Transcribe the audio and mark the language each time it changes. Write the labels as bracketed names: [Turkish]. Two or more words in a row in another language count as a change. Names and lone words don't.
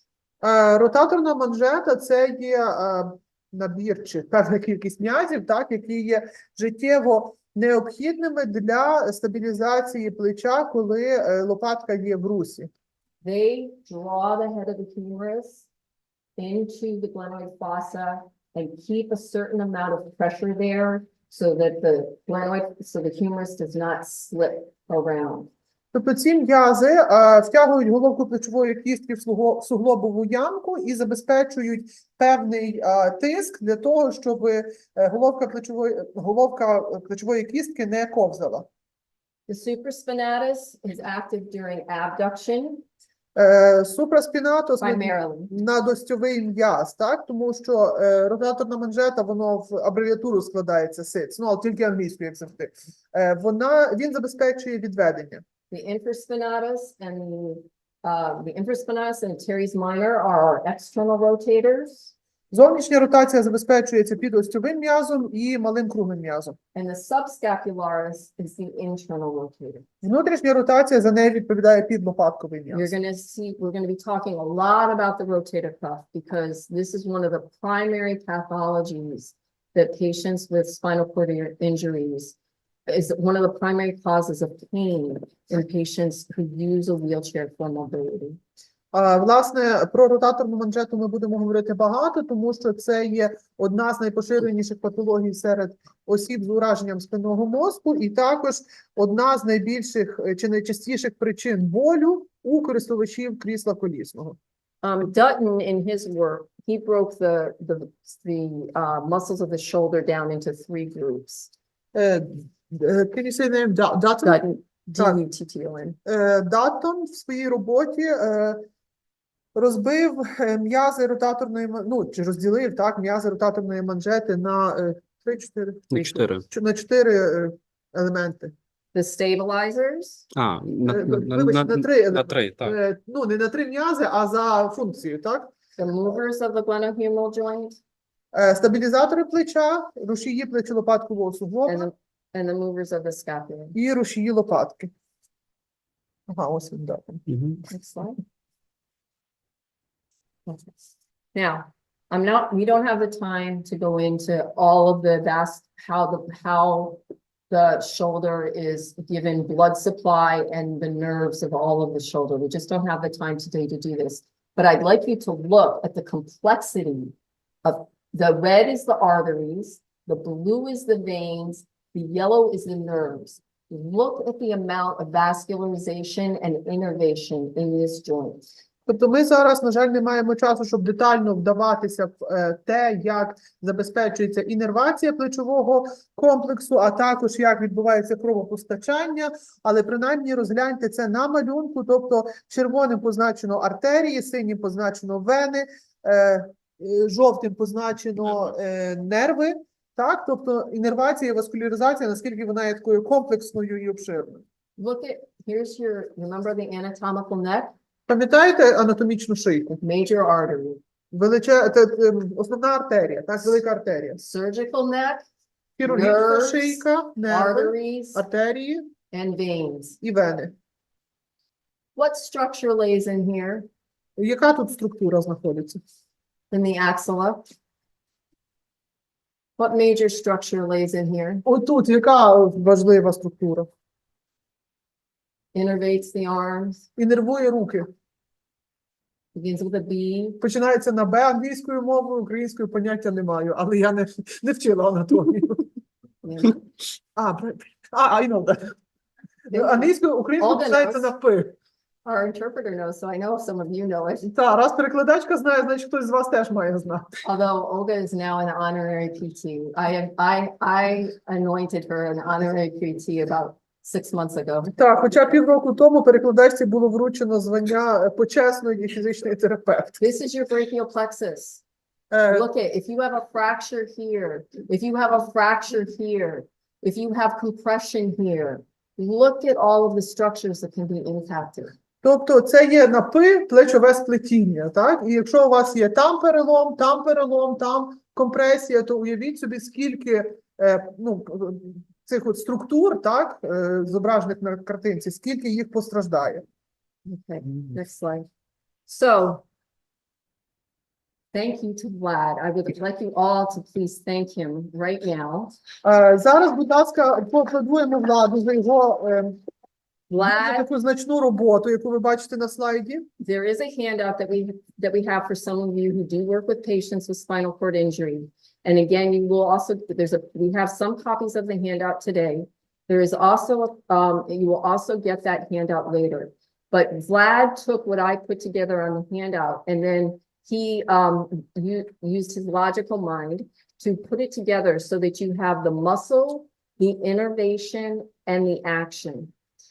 [Ukrainian] Ротаторна манжета – це є набір чи певна кількість м'язів, так, які є життєво необхідними для стабілізації плеча, коли лопатка є в русі. [English] They draw the head of the humerus into the glenoid fossa and keep a certain amount of pressure there so that the humerus does not slip around. [Ukrainian] Тобто ці м'язи втягують головку плечової кістки в суглобову ямку і забезпечують певний тиск для того, щоб головка плечової кістки не ковзала. [English] The supraspinatus is active during abduction [Ukrainian] Супраспінатус [English] primarily. [Ukrainian] надостьовий м'яз, так? Тому що ротаторна манжета, воно в абревіатуру складається SITS, ну, але тільки англійською, як завжди. Він забезпечує відведення. [English] The infraspinatus and teres minor are our external rotators. [Ukrainian] Зовнішня ротація забезпечується підостьовим м'язом і малим круглим м'язом. [English] And the subscapularis is the internal rotator. [Ukrainian] Внутрішня ротація, за нею відповідає підлопатковий [English] We're [Ukrainian] м'яз. [English] we're going to be talking a lot about the rotator cuff because this is one of the primary pathologies that patients with spinal cord injuries is one of the primary causes of pain in patients who use a wheelchair for mobility. [Ukrainian] Власне, про ротаторну манжету ми будемо говорити багато, тому що це є одна з найпоширеніших патологій серед осіб з ураженням спинного мозку і також одна з найбільших чи найчастіших причин болю у користувачів крісла колісного. [English] Dutton, in his work, he broke the muscles of the shoulder down into 3 groups. Can you say the name? Dutton? Dutton, [Ukrainian] Так. [English] D-U-T-T-O-N. [Ukrainian] Даттон в своїй роботі розбив м'язи ротаторної, чи розділив, так, м'язи ротаторної манжети на 4 елементи. [English] The stabilizers, [Ukrainian] Вибачте, на 3 на 3, так. Не на 3 м'язи, а за функцією, так? [English] the movers of the glenohumeral joint, [Ukrainian] Стабілізатори плеча, рушії плечо-лопаткового [English] and [Ukrainian] суглоба [English] and the movers of the scapula. [Ukrainian] і рушії лопатки. Ось він, так. [English] Next slide. Okay. Now, we don't have the time to go into all of the how the shoulder is given blood supply and the nerves of all of the shoulder. We just don't have the time today to do this. But I'd like you to look at the complexity of the red is the arteries, the blue is the veins, the yellow is the nerves. Look at the amount of vascularization and innervation in this joint. [Ukrainian] Тобто ми зараз, на жаль, не маємо часу, щоб детально вдаватися в те, як забезпечується інервація плечового комплексу, а також як відбувається кровопостачання, але принаймні розгляньте це на малюнку, тобто червоним позначено артерії, синім позначено вени, жовтим позначено нерви, так? Тобто інервація і васкуляризація, наскільки вона є такою комплексною і обширною. [English] Look at, remember the anatomical neck? [Ukrainian] Пам'ятаєте анатомічну шийку? [English] Major artery. [Ukrainian] Основна артерія, так, велика артерія. [English] Surgical neck, [Ukrainian] Хірургічна [English] nerves, [Ukrainian] шийка, нерви, [English] arteries, [Ukrainian] артерії [English] and veins. [Ukrainian] і вени. [English] What structure lays in here? [Ukrainian] Яка тут структура знаходиться? [English] In the axilla? What major structure lays in here? [Ukrainian] Отут яка важлива структура? [English] Innervates the arms, [Ukrainian] Інервує руки. [English] begins with a B. [Ukrainian] Починається на Б англійською мовою, українською поняття не маю, але я не вчила анатомію. [English] Yeah. I know that. [Ukrainian] Англійською, українською [English] Olga [Ukrainian] починається [English] knows. [Ukrainian] на П. [English] Our interpreter knows, so I know some of you know it. [Ukrainian] Так, раз перекладачка знає, значить хтось з вас теж має знати. [English] Although Olga is now an honorary PT. I anointed her an honorary PT about 6 months ago. [Ukrainian] Так, хоча півроку тому перекладачці було вручено звання почесної фізичної терапевтки. [English] This is your brachial plexus. Look at, if you have a fracture here, if you have a fracture here, if you have compression here, look at all of the structures that can be impacted. [Ukrainian] Тобто це є на П плечове сплетіння, так? І якщо у вас є там перелом, там компресія, то уявіть собі, скільки цих от структур, так, зображених на картинці, скільки їх постраждає. [English] Okay, next slide. So, thank you to Vlad. I would like you all to please thank him right now. [Ukrainian] Зараз, будь ласка, поаплодуємо Владу за його [English] Vlad, [Ukrainian] таку значну роботу, яку ви бачите на слайді. [English] there is a handout that we have for some of you who do work with patients with spinal cord injury. And again, you will also, we have some copies of the handout today. There is also, you will also get that handout later. But Vlad took what I put together on the handout and then he used his logical mind to put it together so that you have the muscle, the innervation, and the action.